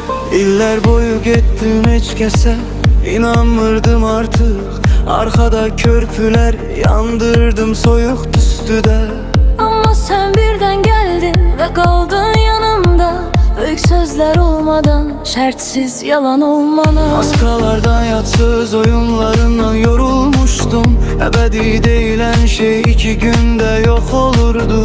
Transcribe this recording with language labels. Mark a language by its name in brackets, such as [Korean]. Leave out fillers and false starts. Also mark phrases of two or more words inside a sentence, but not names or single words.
[Azerbaijani] İller boyu getdim heç kəsə, inanmırdım artıq. Arkada körpüler yandırdım soyuq tüstüdə. [Turkish] Ama sen birden geldin ve kaldın yanımda. Büyük sözler olmadan, şartsız yalan olmadan. Maskalardan, yatsız oyunlarından yorulmuştum. Ebedi değilen şey 2 günde yok olurdu.